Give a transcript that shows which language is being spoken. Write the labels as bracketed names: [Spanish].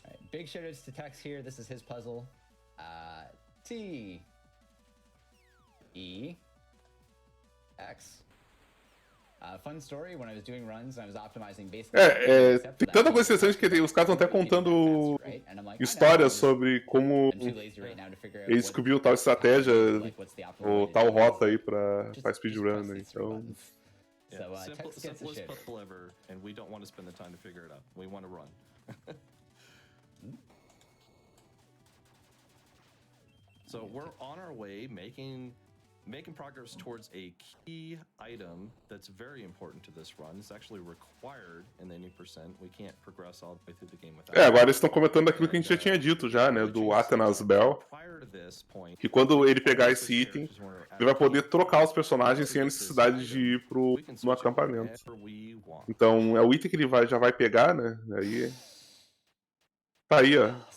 [English] Big shoutouts to Tex here. This is his puzzle. T E X. Fun story. When I was doing runs, I was optimizing basically. [Portuguese] Tem tanta coisa interessante que os caras estão até contando histórias sobre como ele descobriu tal estratégia ou tal rota aí pra speedrun, né? Então. [English] Simplest puzzle ever, and we don't want to spend the time to figure it out. We want to run. So we're on our way, making progress towards a key item that's very important to this run. It's actually required in the 80%. We can't progress all the way through the game without. [Portuguese] Agora eles estão comentando aquilo que a gente já tinha dito já, né, do Athena's Bell. Que quando ele pegar esse item, ele vai poder trocar os personagens sem a necessidade de ir no acampamento. Então é o item que ele já vai pegar, né? Aí tá aí, ó.